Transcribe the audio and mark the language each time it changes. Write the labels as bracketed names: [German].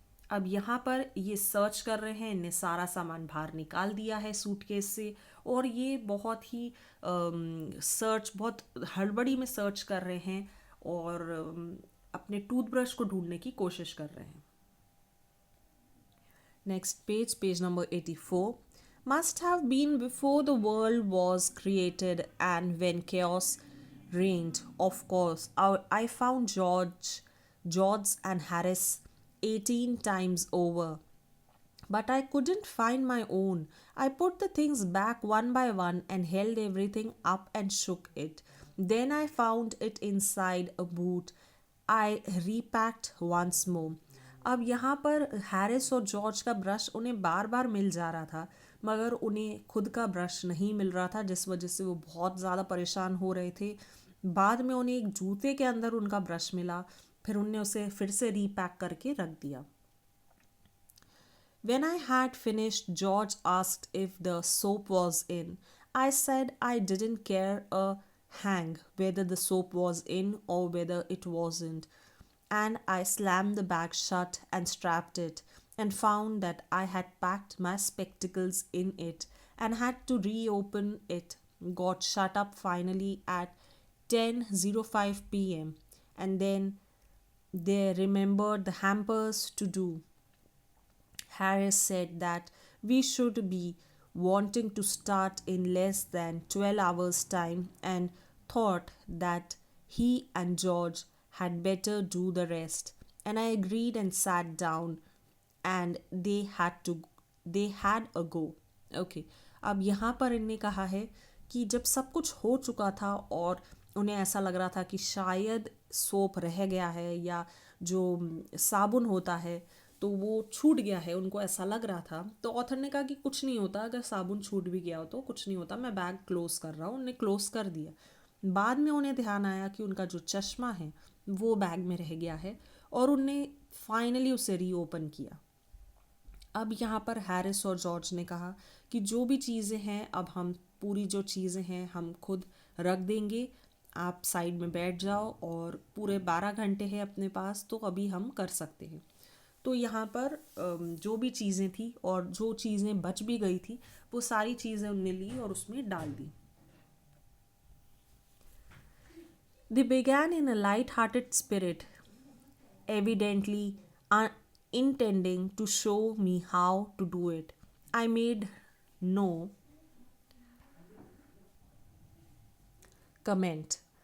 [Hindi] अब यहाँ पर ये सर्च कर रहे हैं, इनने सारा सामान बाहर निकाल दिया है सूटकेस से, और ये बहुत ही सर्च, बहुत हड़बड़ी में सर्च कर रहे हैं और अपने टूथब्रश को ढूंढने की कोशिश कर रहे हैं। [English] Next page, page number 84. Must have been before the world was created and when chaos reigned. Of course, I found George and Harris 18 times over. But I couldn't find my own. I put the things back one by one and held everything up and shook it. Then I found it inside a boot. I repacked once more. [Hindi] अब यहाँ पर Harris और George का brush उन्हें बार बार मिल जा रहा था, मगर उन्हें खुद का ब्रश नहीं मिल रहा था, जिस वजह से वो बहुत ज़्यादा परेशान हो रहे थे। बाद में उन्हें एक जूते के अंदर उनका ब्रश मिला, फिर उनने उसे फिर से रीपैक करके रख दिया। [English] When I had finished, George asked if the soap was in. I said I didn't care a hang whether the soap was in or whether it wasn't. and I slammed the bag shut and strapped it, and found that I had packed my spectacles in it and had to reopen it. Got shut up finally at 10:05 p.m. and then they remembered the hampers to do. Harris said that we should be wanting to start in less than 12 hours' time and thought that he and George had better do the rest. And I agreed and sat down and they had a go. [Hindi] Okay अब यहाँ पर इनने कहा है कि जब सब कुछ हो चुका था और उन्हें ऐसा लग रहा था कि शायद सोप रह गया है या जो साबुन होता है तो वो छूट गया है, उनको ऐसा लग रहा था, तो ऑथर ने कहा कि कुछ नहीं होता, अगर साबुन छूट भी गया हो तो कुछ नहीं होता, मैं बैग क्लोज कर रहा हूँ। उन्हें क्लोज कर दिया। बाद में उन्हें ध्यान आया कि उनका जो चश्मा है वो बैग में रह गया है और उनने फाइनली उसे रीओपन किया। अब यहाँ पर हैरिस और जॉर्ज ने कहा कि जो भी चीज़ें हैं अब हम पूरी जो चीज़ें हैं हम खुद रख देंगे, आप साइड में बैठ जाओ और पूरे 12 घंटे हैं अपने पास तो अभी हम कर सकते हैं। तो यहाँ पर जो भी चीज़ें थी और जो चीज़ें बच भी गई थी वो सारी चीज़ें उनने ली और उसमें डाल दी। [English] They began in a light-hearted spirit, evidently intending to show me how to do it. I made no comment.